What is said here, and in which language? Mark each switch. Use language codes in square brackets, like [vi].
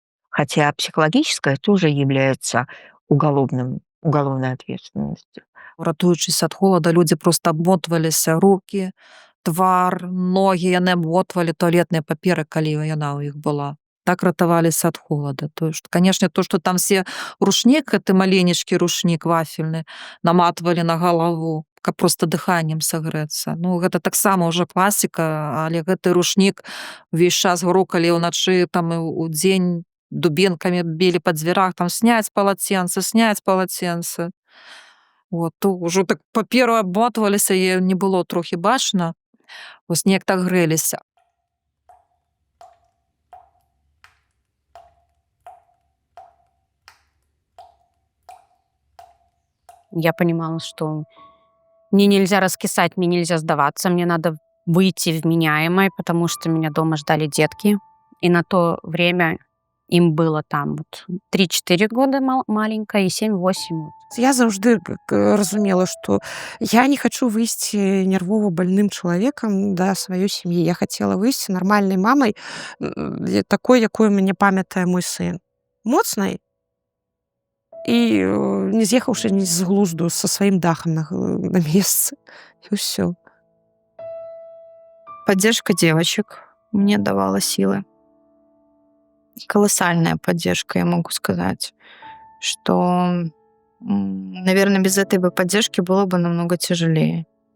[ru] Хотя психологическое тоже является уголовной ответственностью. [be] Ратуючыся ад холада, людзі проста абмотваліся рукі, твар, ногі, яны абмотвалі туалетныя паперы, калі яна ў іх была. Так ратаваліся ад холада. То, што, канешне, то, што там все рушнік, гэты маленечкі рушнік вафельны, наматвалі на галаву, каб проста дыханнем сагрэцца. Ну, гэта таксама ўжо класіка, але гэты рушнік увесь час грукалі ўначы, там і ў дзень дубінкамі білі па дзвярах, там сняць палаценцы. Вот, то ўжо так паперу абмотваліся, і не было трохі бачна. Вось неяк так грэліся. [ru] Я понимала, что мне нельзя раскисать, мне нельзя сдаваться, мне надо выйти вменяемой, потому что меня дома ждали детки. И на то время им было там вот 3-4 года маленькая и 7-8. [be] Я заўжды разумела, што я не хочу выйсці нервова больным чалавекам да сваёй сям'і. Я хацела выйсці нармальнай мамай, такой, якой мяне памятае мой сын. Моцнай і не з'ехаўшы ні з глузду са сваім дахам на месцы. І ўсё. [ru] Поддержка девочек мне давала силы. Колоссальная поддержка, я могу сказать, что, наверное, без этой бы поддержки было бы намного тяжелее.